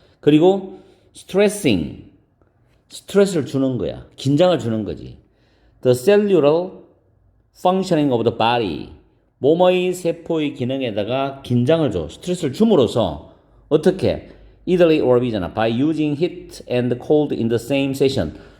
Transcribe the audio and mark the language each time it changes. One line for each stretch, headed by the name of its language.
Korean: 그리고 stressing, 스트레스를 주는 거야. 긴장을 주는 거지.
English: The cellular functioning of the body,
Korean: 몸의 세포의 기능에다가 긴장을 줘. 스트레스를 줌으로써 어떻게?
English: Eitherly or B잖아. By using heat and cold in the same session.